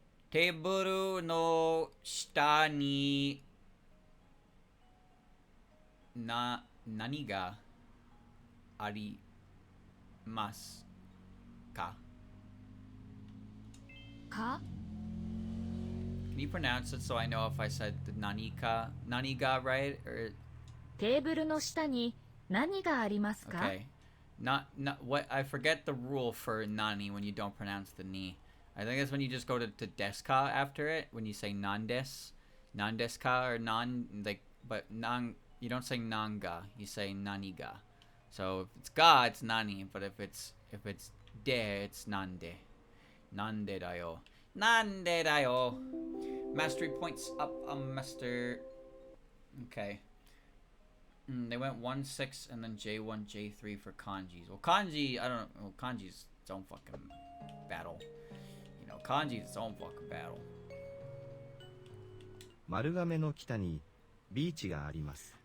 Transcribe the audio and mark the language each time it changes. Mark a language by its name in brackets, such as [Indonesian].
[Japanese] テーブルの下に何がありますか? か [English] Can you pronounce it so I know if I said the naniga right? Or [Japanese] テーブルの下に何がありますか? [English] okay. Not what I forget the rule for nani when you don't pronounce the ni. I think it's when you just go to deska after it, when you say nandeska or nan, like, but nan, you don't say nanga, you say naniga. So if it's ga, it's nani, but if it's de, it's nande. [Japanese] Nande dayo. Nande dayo. [English] Mastery points up a master. Okay. They went 1-6 and then J1, J3 for kanjis. Well, kanji, I don't know. Well, kanji's its own fucking battle. Kanji's its own fucking battle. [Japanese] 丸亀の北にビーチがあります。